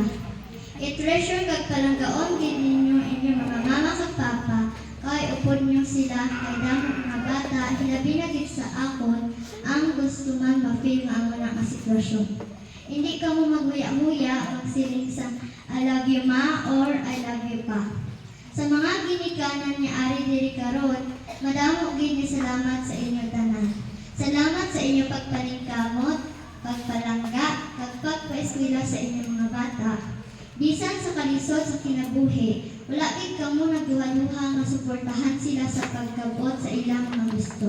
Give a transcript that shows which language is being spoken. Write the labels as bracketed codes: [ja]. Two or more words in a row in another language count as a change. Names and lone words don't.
[hil] I-treasure kag palanggaon gid ninyo inyong mga mama kag papa kay upod niyo sila kay damo mga bata hilabi na gid sa akon ang gusto man ma-feel nga amo na sitwasyon. Hindi ka mo maguya-nguya magsiling sa [en] I love you [hil] ma [en] or I love you [hil] pa. Sa mga ginikanan niya ari diri karon, madamo gid ni salamat sa inyo tanan. Salamat sa inyong pagpaningkamot, pagpalangga, kag pagpaeskwela sa inyong mga bata. Bisan sa kalisod sa kinabuhi, wala gid kamo nagduha-duha nga suportahan sila sa pagkabot sa ilang mga gusto.